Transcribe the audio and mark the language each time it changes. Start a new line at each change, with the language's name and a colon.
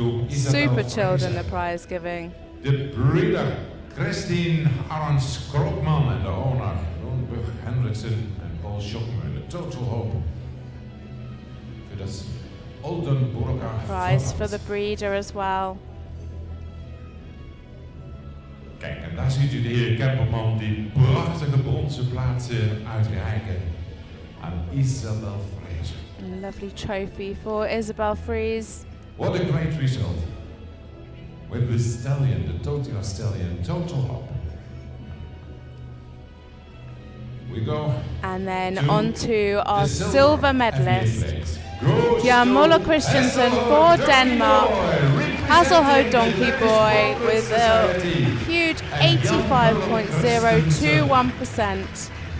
English: Super chilled in the prize giving. The breeder, Christine Arons Krokman, and the owner, Ronburg Hendriksen and Paul Schockmer, the Total Hope. For this Oldenburger Prize for the breeder as well.
Dutch: Kijk, en daar ziet u de heer Kemperman die prachtige bronzen plaatsen uitreiken aan Isabel Freese.
English: A lovely trophy for Isabel Freese. What a great result. With the stallion, the Total Stallion, Total Hope. We go. And then on to our silver medalist, Jan Moller Christensen for Denmark, Hasselhoed Donkey Boy with a huge 85.021%.